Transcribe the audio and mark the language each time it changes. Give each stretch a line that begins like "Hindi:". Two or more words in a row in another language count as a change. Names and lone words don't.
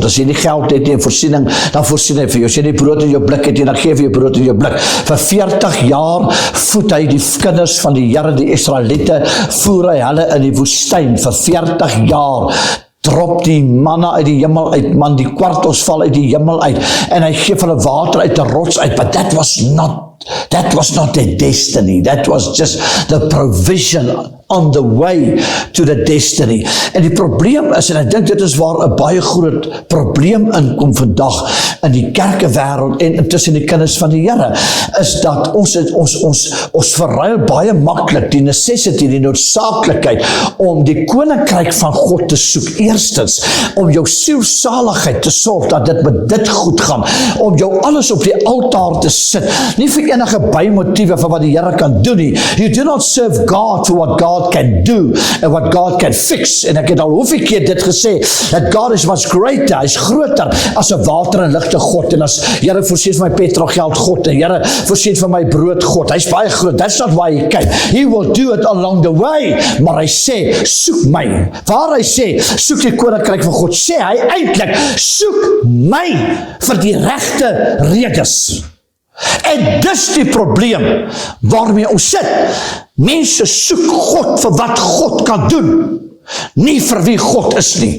Afrikaans: As jy nie geld het en voorsiening, dan voorsien hy vir jou. As jy nie brood in jou blik het, dan gee hy vir jou brood in jou blik. Vir 40 jaar voed hy die kinders van die Here, die Israeliete, voer hy hulle in die woestyn vir 40 jaar. Drop die manna uit die hemel uit, man, die kwartels val uit die hemel uit, en hy gee hulle water uit die rots uit,
English: but that was not their destiny, that was just the provision on the way to the destiny.
Afrikaans: En die probleem is, en ek dink dit is waar 'n baie groot probleem inkom vandag in die kerkewêreld en tussen die kinders van die Here, is dat ons verruil baie maklik die necessity, die noodsaaklikheid om die koninkryk van God te soek. Eerstens, om jou sielsaligheid te sorg dat dit met dit goed gaan, om jou alles op die altaar te sit, nie vir enige bymotiewe van wat die Here kan doen nie.
English: You do not serve God for what God God can do and what God can fix.
Afrikaans: En ek het al hoeveel keer dit gesê,
English: that God is much greater,
Afrikaans: hy is groter as 'n water en ligte God, en as Here voorsien vir my petrolgeld God, en Here voorsien vir my brood God, hy's baie groot,
English: that's not why he came, he will do it along the way,
Afrikaans: maar hy sê, soek my, waar hy sê, soek die koninkryk van God, sê hy eintlik, soek my vir die regte redes. En dis die probleem waarmee ons sit. Mense soek God vir wat God kan doen, nie vir wie God is nie.